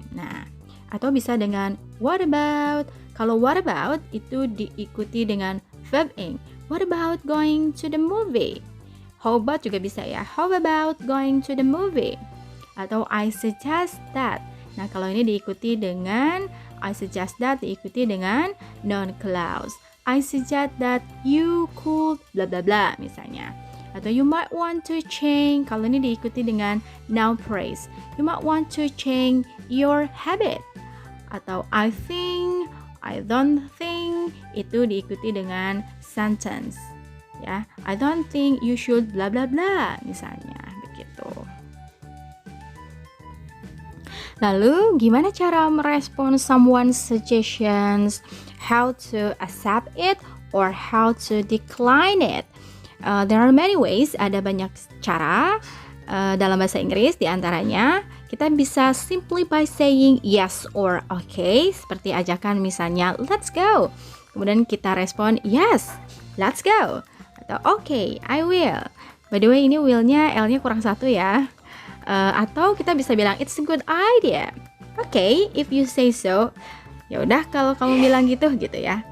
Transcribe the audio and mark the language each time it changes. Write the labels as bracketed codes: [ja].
[id] Nah, atau bisa dengan [en] what about. [id] Kalau what about itu diikuti dengan verb ing. [en] What about going to the movie? How about [id] juga bisa ya. [en] How about going to the movie? [id] Atau [en] I suggest that. [id] Nah, kalau ini diikuti dengan I suggest that, diikuti dengan noun clause. [en] I suggest that you could bla bla bla [id] misalnya. Atau [en] you might want to change. [id] Kalau ini diikuti dengan [en] noun phrase. You might want to change your habit. [id] Atau [en] I think, I don't think, [id] itu diikuti dengan [en] sentence. [id] Ya, [en] I don't think you should bla bla bla [id] misalnya begitu. Lalu gimana cara merespon someone's suggestions? [en] How to accept it or how to decline it? There are many ways, [id] ada banyak cara dalam bahasa Inggris. Di antaranya kita bisa [en] simply by saying yes or okay, [id] seperti ajakan misalnya [en] let's go. [id] Kemudian kita respon [en] yes, let's go. [id] Atau [en] okay, I will. [id] By the way, ini will-nya L-nya kurang satu ya. Atau kita bisa bilang [en] it's a good idea. Okay, if you say so. [id] Ya udah kalau kamu bilang gitu ya.